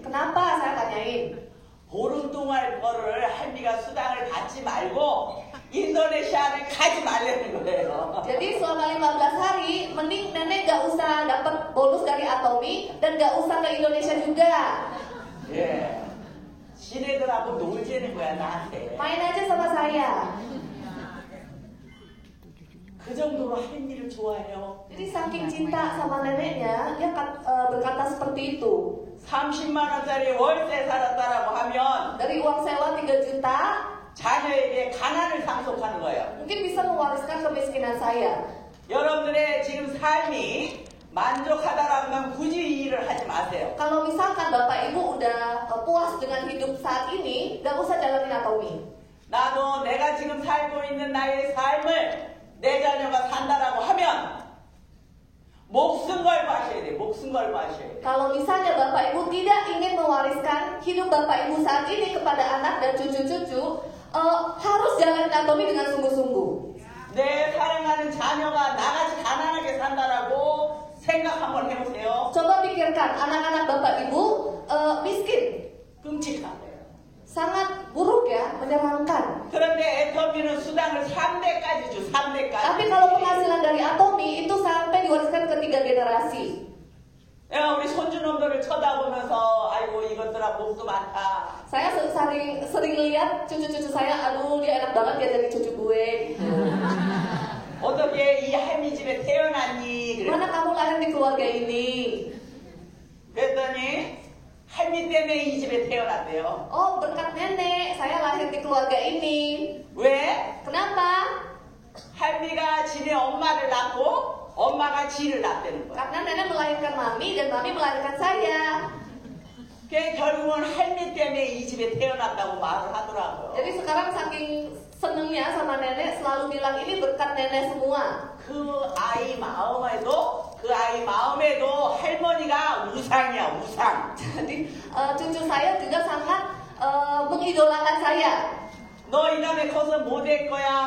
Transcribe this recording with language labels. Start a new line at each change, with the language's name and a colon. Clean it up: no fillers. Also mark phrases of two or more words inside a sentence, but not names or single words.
Indonesian: Kenapa saya tanyain?
Korean: 보름 동안 거를 할미가 수당을 받지 말고 인도네시아를 가지 말라는 거예요.
Indonesian: Jadi selama 15 hari, mending nenek gak usah dapat bonus dari Atomi dan gak usah ke Indonesia juga.
Korean: 예. 지네들하고 놀지는 거야 나한테.
Indonesian: Main aja sama saya.
Korean: 그 정도로 할미를 좋아해요.
Indonesian: Jadi saking cinta sama neneknya, dia berkata seperti itu.
Korean: 30만 원짜리 월세 살았다라고 하면
Indonesian: Dari uang sewa 3 juta,
Korean: 자녀에게 가난을 상속하는 거예요.
Indonesian: mungkin bisa mewariskan kemiskinan saya.
Korean: 여러분들의 지금 삶이 만족하다라면 굳이 이 일을 하지 마세요.
Indonesian: Kalau misalkan Bapak Ibu udah puas dengan hidup saat ini, gak usah jalanin Atomi.
Korean: 나도 내가 지금 살고 있는 나의 삶을 내 자녀가 산다라고 하면 목숨 걸고 하셔야 돼. 목숨 걸고 하셔야 돼.
Indonesian: Kalau misalnya Bapak Ibu tidak ingin mewariskan hidup Bapak Ibu saat ini kepada anak dan cucu-cucu, harus jalanin Atomi dengan sungguh-sungguh.
Korean: 내 사랑하는 자녀가 나같이 가난하게 산다라고 생각 한번 해보세요.
Indonesian: Coba pikirkan, anak-anak Bapak Ibu miskin.
Korean: 끔찍한 거예요.
Indonesian: Sangat buruk ya, menyeramkan.
Korean: 그런데 애터미는 수당을 3대까지 줘. 3대까지.
Indonesian: Tapi kalau penghasilan dari Atomi itu sampai diwariskan ke 3 generasi.
Korean: 내가 우리 손주놈들을 쳐다보면서 아이고 이것들아 복도 많다.
Indonesian: Saya sering lihat cucu-cucu saya, aduh dia enak banget dia jadi cucu gue.
Korean: 어떻게 이 할미 집에 태어났니? 그래.
Indonesian: Mana kamu lahir di keluarga ini?
Korean: 그랬더니 할미 때문에 이 집에 태어났대요.
Indonesian: Oh, berkat nenek saya lahir di keluarga ini.
Korean: 왜?
Indonesian: Kenapa?
Korean: 할미가 지네 엄마를 낳고 엄마가 지를 낳다는 거야.
Indonesian: Karena nenek melahirkan mami dan mami melahirkan saya.
Korean: 결국은 할미 때문에 이 집에 태어났다고 말을 하더라고요.
Indonesian: Jadi sekarang saking senengnya sama nenek selalu bilang ini berkat nenek semua.
Korean: 그 아이 마음에도 할머니가 우상이야, 우상.
Indonesian: Jadi cucu saya juga sangat mengidolakan saya.
Korean: 너 이 다음에 커서 뭐 될 거야?